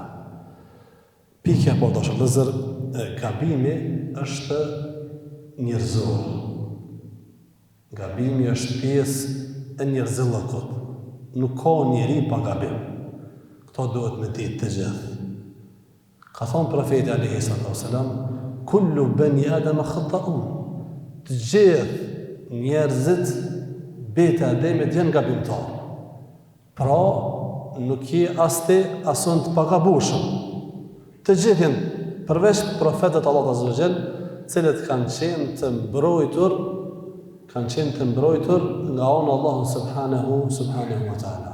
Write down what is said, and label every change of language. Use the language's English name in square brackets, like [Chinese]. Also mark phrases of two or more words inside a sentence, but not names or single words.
[Albanian] Pikja po gabimi është njerëzor. Gabimi është pjesë e njerëzillëkut. Nuk ka njeri pa gabim. Këto duhet me ditë të gjithë. Ka thonë profeti [Arabic] عليه الصلاة والسلام, كل بني آدم خطاء. [Albanian] Të gjithë njerëzit beta e Ademit janë gabimtarë. Pra, nuk je as ti asun të pagabueshëm. Të gjithë janë, përveç profetët Allahut [Arabic] عز وجل, [Albanian] cilët kanë qenë të mbrojtur nga onë Allahu [Arabic] سبحانه وتعالى.